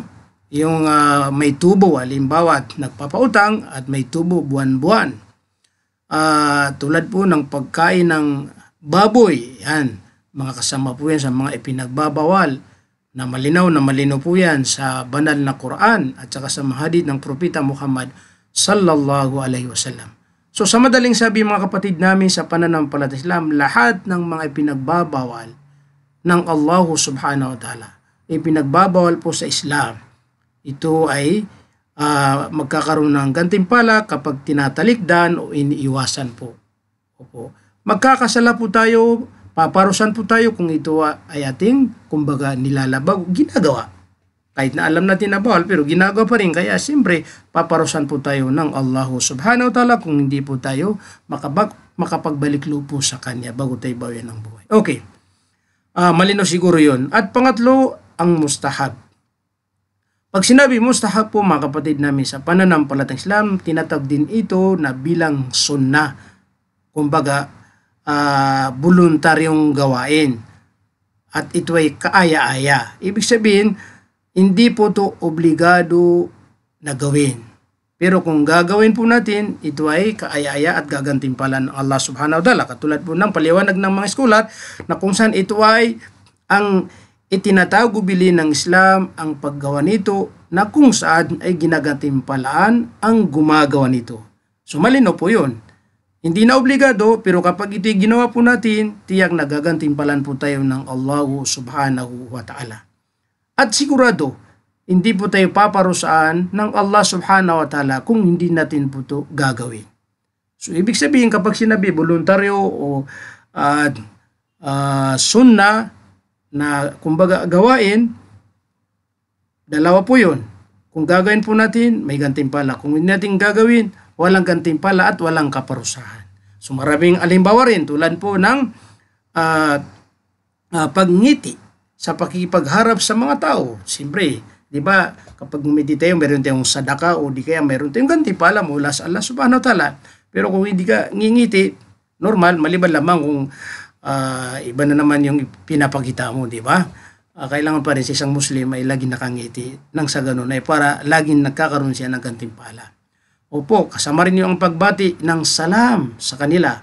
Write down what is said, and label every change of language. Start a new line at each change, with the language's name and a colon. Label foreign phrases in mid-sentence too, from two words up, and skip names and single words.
Filipino: Yung may tubo, halimbawa nagpapautang at may tubo buwan-buwan. Tulad po ng pagkain ng baboy, yan. Mga kasama po yan sa mga ipinagbabawal na malinaw po yan sa banal na Quran at saka sa hadith ng Propeta Muhammad
Arabic: صلى الله عليه وسلم.
Filipino: So sa madaling sabi mga kapatid namin sa pananampalatayang Islam, lahat ng mga ipinagbabawal ng
Arabic: الله سبحانه وتعالى,
Filipino: ipinagbabawal po sa Islam, ito ay magkakaroon ng gantimpala kapag tinatalikdan o iniiwasan po. Opo. Magkakasala po tayo, paparusan po tayo kung ito ay ating, kumbaga, nilalabag, ginagawa. Kahit na alam natin na bawal, pero ginagawa pa rin. Kaya siyempre, paparusan po tayo ng
Arabic: الله سبحانه وتعالى
Filipino: kung hindi po tayo makapagbalik lupo sa Kanya bago tayo bawian ng buhay. Okay. Malino siguro yon. At pangatlo, ang mustahab. Pag sinabi mustahab po mga kapatid namin sa pananampalatayang Islam, tinatawag din ito na bilang sunnah. Kumbaga, voluntaryong gawain. At ito ay kaaya-aya. Ibig sabihin, hindi po ito obligado na gawin. Pero kung gagawin po natin, ito ay kaaya-aya at gagantimpalan ng
Arabic: الله سبحانه وتعالى.
Filipino: Katulad po ng paliwanag ng mga eskulat na kung saan ito ay ang itinatagubili ng Islam ang paggawa nito na kung saan ay ginagantimpalaan ang gumagawa nito. So malino po yun. Hindi na obligado, pero kapag ito'y ginawa po natin, tiyak nagagantimpalan po tayo ng
Arabic: الله سبحانه وتعالى.
Filipino: At sigurado, hindi po tayo paparusaan ng
Arabic: الله سبحانه وتعالى
Filipino: kung hindi natin po ito gagawin. So ibig sabihin kapag sinabi voluntaryo o sunnah, na kumbaga gawain, dalawa po yun. Kung gagawin po natin, may gantimpala. Kung hindi natin gagawin, walang gantimpala at walang kaparusahan. So maraming alimbawa rin tulad po ng pagngiti sa pakikipagharap sa mga tao. Siyempre, di ba, kapag ngumiti tayo, meron tayong sadaka o di kaya meron tayong gantimpala mula sa
Arabic: الله سبحانه وتعالى.
Filipino: Pero kung hindi ka ngingiti, normal, maliban lamang kung iba na naman yung pinapakita mo, di ba? Kailangan pa rin sa isang Muslim ay laging nakangiti nang sa ganun ay para laging nagkakaroon siya ng gantimpala. Opo, kasama rin yung pagbati ng salam sa kanila.